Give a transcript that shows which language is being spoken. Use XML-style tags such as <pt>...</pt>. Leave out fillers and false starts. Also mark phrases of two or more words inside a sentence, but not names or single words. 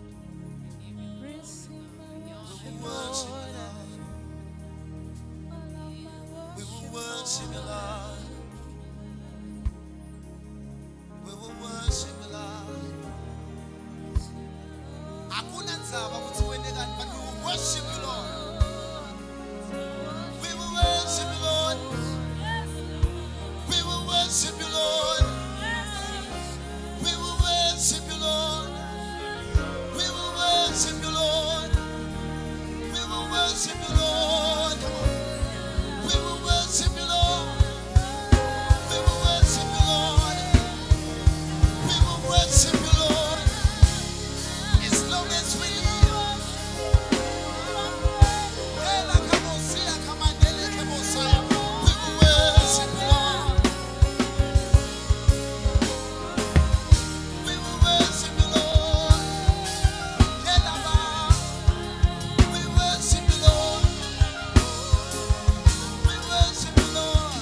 <en>Receive my We will worship, worship you, Lord. Lord. We will worship you, Lord. We will worship you, Lord.</en> <ss>Hakuna ndzaba ukuthi wende kanti,</ss> <en>but we will worship you, Lord. We will worship you, Lord. We will worship you, Lord. We will worship you, Lord. We will worship you, Lord. We will worship you, Lord. Come on. We will worship you, Lord. We will worship you, Lord. We will worship you, Lord. As long as we live. Ela kamosia kamandele kemosaya. We will worship you, Lord. We will worship you, Lord. Ela ba. We worship you, Lord. We worship you, Lord.</en>